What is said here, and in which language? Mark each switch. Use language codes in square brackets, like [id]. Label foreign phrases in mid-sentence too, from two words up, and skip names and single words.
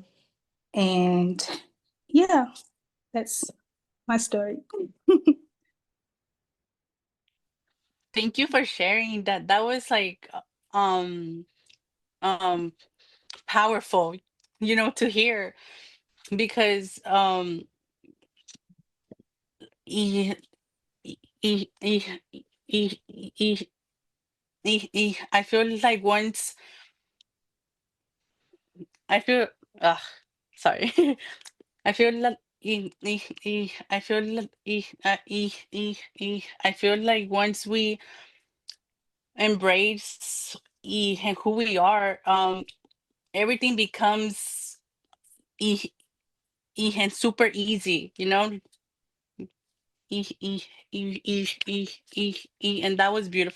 [en] And yeah, that's my story. Thank you for sharing that. That was like um um powerful, to hear, because e- e- e- e- e- e- I feel like once I feel sorry. I feel like I feel like I feel like once we embrace who we are, everything becomes and super easy, and that was beautiful.